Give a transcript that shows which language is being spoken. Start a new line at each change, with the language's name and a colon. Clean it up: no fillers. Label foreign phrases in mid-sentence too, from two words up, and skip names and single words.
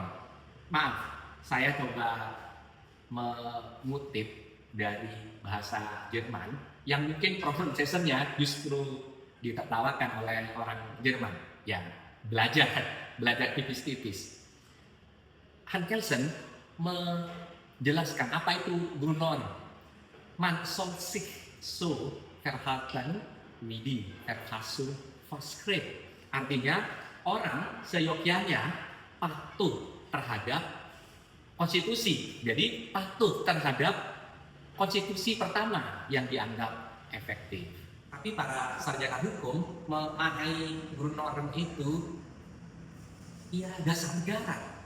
Indonesian: Maaf, saya coba mengutip dari bahasa Jerman yang mungkin pronunciation-nya justru ditertawakan oleh orang Jerman yang belajar tipis-tipis. Hans Kelsen menjelaskan apa itu Grundnorm.
German: Man soll sich so verhalten wie die Verfassung vorschreibt.
Indonesian: Artinya orang seyogyanya patuh terhadap konstitusi. Jadi patuh terhadap konstitusi pertama yang dianggap efektif. Tapi para sarjana hukum memaknai Grundnorm itu ya dasar negara.